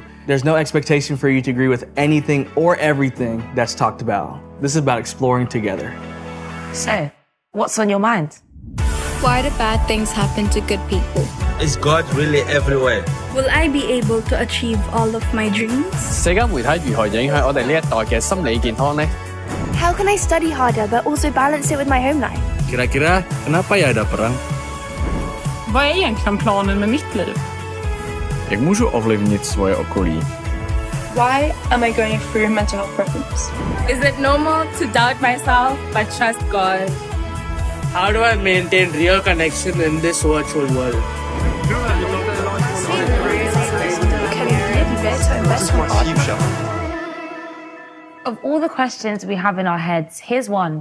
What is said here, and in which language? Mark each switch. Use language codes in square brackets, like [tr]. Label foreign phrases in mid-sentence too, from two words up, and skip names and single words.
[en] There's no expectation for you to agree with anything or everything that's talked about. This is about exploring together. So, what's on your mind? Why do bad things happen to good people? Is God really everywhere? Will I be able to achieve all of my dreams? [yue] 社交媒體如何影響我哋呢一代嘅心理健康呢？ [en] How can I study harder but also balance it with my home life? [id] Kira-kira, kenapa ya ada perang? [sv] Vad är egentligen planen med mitt liv? [cs] Jak můžu ovlivnit svoje okolí? [en] Why am I going through mental health problems? Is it normal to doubt myself but trust God? How do I maintain real connection in this virtual world? Of all the questions we have in our heads, here's one.